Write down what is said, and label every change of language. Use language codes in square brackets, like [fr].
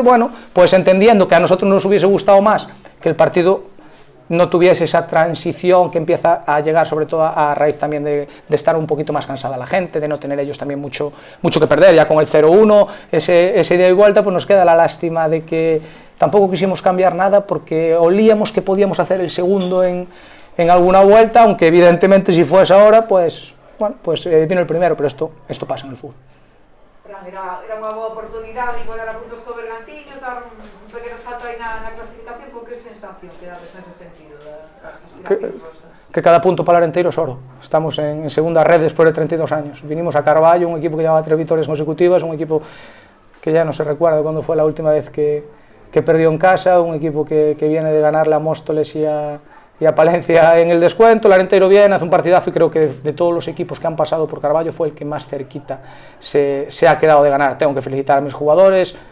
[es] Bueno, pues entendiendo que a nosotros nos hubiese gustado más que el partido no tuviese esa transición que empieza a llegar, sobre todo a raíz también de estar un poquito más cansada la gente, de no tener ellos también mucho que perder, ya con el 0-1, ese ida y vuelta, pues nos queda la lástima de que tampoco quisimos cambiar nada porque olíamos que podíamos hacer el segundo en alguna vuelta, aunque evidentemente si fuese ahora, pues bueno, pues vino el primero, pero esto pasa en el fútbol. [gl] Era unha boa oportunidade, igualar a puntos co Bergantiños, dar un pequeno salto aí na clasificación. Con que sensación quedades nese sentido das aspiracións? [es] Que cada punto para el Arenteiro es oro. Estamos en segunda red después de 32 años. Vinimos a Carballo, un equipo que llevaba 3 victorias consecutivas, un equipo que ya no se recuerda cuándo fue la última vez que perdió en casa, un equipo que viene de ganarle a Móstoles y a Palencia en el descuento. El Arenteiro viene, hace un partidazo y creo que de todos los equipos que han pasado por Carballo fue el que más cerquita se ha quedado de ganar. Tengo que felicitar a mis jugadores,